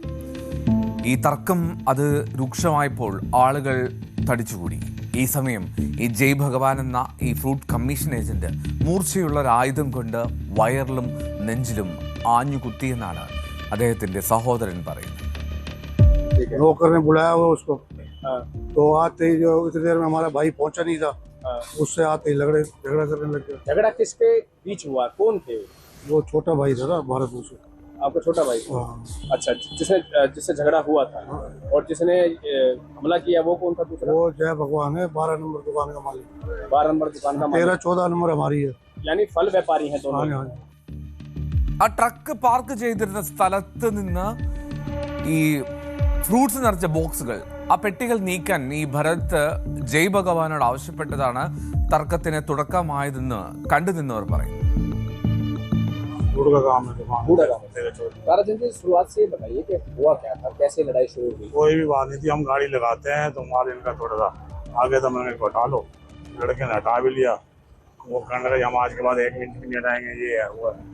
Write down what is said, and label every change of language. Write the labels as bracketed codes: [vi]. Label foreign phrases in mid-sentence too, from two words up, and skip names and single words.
[ml] ഈ തർക്കം അത് രൂക്ഷമായപ്പോൾ ആളുകൾ തടിച്ചുകൂടി. ഈ സമയം ഈ ജയ് ഭഗവാൻ എന്ന ഈ [en] fruit commission agent [ml] മൂർച്ചയുള്ള ഒരു ആയുധം കൊണ്ട് വയറിലും നെഞ്ചിലും ആഞ്ഞു കുത്തിയെന്നാണ് അദ്ദേഹത്തിന്റെ സഹോദരൻ പറയുന്നത്. [hi] तो आते ही जो इतनी देर में हमारा भाई पहुंचा नहीं था, उससे आते ही झगड़ा करने लग गया। झगड़ा किसके बीच हुआ, कौन थे? वो छोटा भाई था ना, भारत भूषण। आपका छोटा भाई? अच्छा, जिससे झगड़ा हुआ था। और जिसने हमला किया वो कौन था दूसरा? वो जय भगवान है, 12 नंबर दुकान का मालिक। 12 नंबर दुकान का मालिक। 13-14 नंबर हमारी है। यानी फल व्यापारी हैं दोनों। हाँ। [ml] ആ [en] truck park [ml] ചെയ്തിരുന്ന സ്ഥലത്ത് നിന്ന് ഈ ഫ്രൂട്ട്സ് നിറച്ച ബോക്സുകൾ, ആ പെട്ടികൾ നീക്കാൻ ഈ ഭരത് ജയ് ഭഗവാനോട് ആവശ്യപ്പെട്ടതാണ് തർക്കത്തിന് തുടക്കമായതെന്ന് കണ്ടുനിന്നവർ പറയും. [hi] शुरुआत से बताइए कि हुआ क्या था, कैसे लड़ाई शुरू हुई? कोई भी बात नहीं थी, हम गाड़ी लगाते हैं तो माल इनका थोड़ा सा आगे था, मैंने हटा लो, लड़के ने हटा भी लिया। वो कहने लगा हम आज के बाद 1 मिनट नहीं हटाएंगे, ये है वो है।